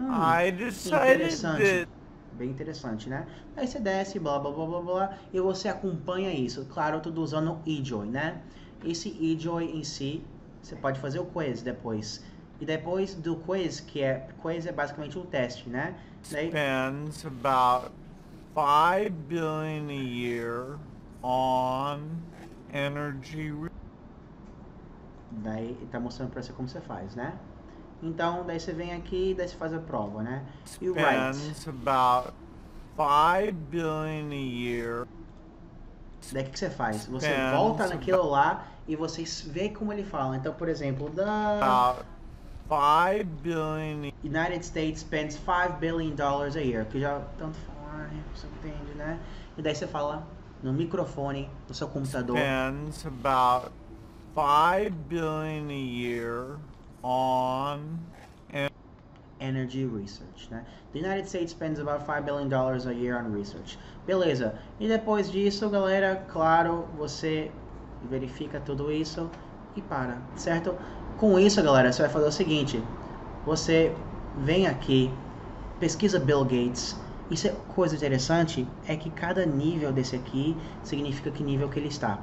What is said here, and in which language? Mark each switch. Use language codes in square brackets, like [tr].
[en] I decided that... [pt] Bem interessante, né? Aí você desce, blá, blá, blá, blá, blá, e você acompanha isso. Claro, eu tô usando o eJoy, né? Esse eJoy em si, você pode fazer o quiz depois. E depois do quiz, quiz é basicamente um teste, né? Daí, [en] spends about $5 billion a year on energy. [pt] Daí tá mostrando pra você como você faz, né? Então, daí você vem aqui e daí você faz a prova, né? E o [en] spends about $5 billion a year. [pt] Daí o que você faz? Você volta naquilo lá e você vê como ele fala. Então, por exemplo, [en] About $5 billion. United States spends $5 billion a year. [pt] Que já tanto faz, você entende, né? E daí você fala no microfone do seu computador. [en] Spends about $5 billion a year on energy research, né? The United States spends about $5 billion a year on research. [pt] Beleza. E depois disso, galera, claro, você verifica tudo isso e para, certo? Com isso, galera, você vai fazer o seguinte. Você vem aqui, pesquisa Bill Gates. Isso é coisa interessante, é que cada nível desse aqui significa que nível que ele está.